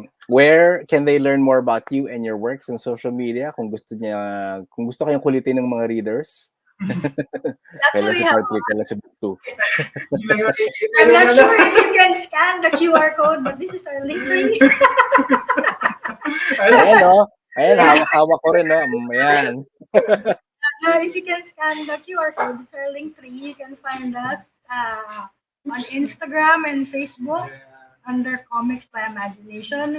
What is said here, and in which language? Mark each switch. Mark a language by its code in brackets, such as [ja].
[en] Where can they learn more about you and your works on social media? [tl] Kung gusto kayong kulitin ng mga readers. [en] Actually, [tl] Kailan si part 3, kailan si book 2. [en] I'm not sure if you can scan the QR code, but this is our link tree. [tl] Ayan, no? Ayan, hawak-hawak ko rin, no? Ayan. [en] If you can scan the QR code, it's our link tree. You can find us on Instagram and Facebook under Comics by Amagination.